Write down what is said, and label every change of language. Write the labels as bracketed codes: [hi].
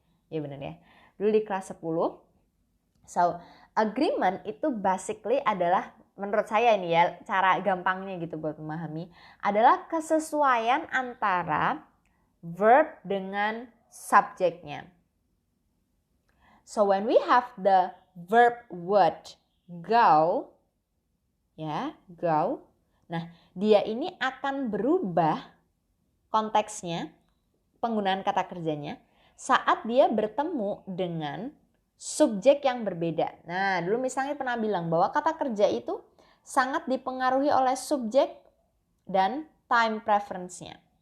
[id] Ya benar ya, dulu di kelas 10. So, agreement itu basically adalah menurut saya ini ya, cara gampangnya gitu buat memahami, adalah kesesuaian antara verb dengan subjeknya. [en] So when we have the verb word go, ya, go. [id] Nah, dia ini akan berubah konteksnya, penggunaan kata kerjanya, saat dia bertemu dengan subjek yang berbeda. Nah, dulu misalnya pernah bilang bahwa kata kerja itu sangat dipengaruhi oleh subjek dan time preference-nya.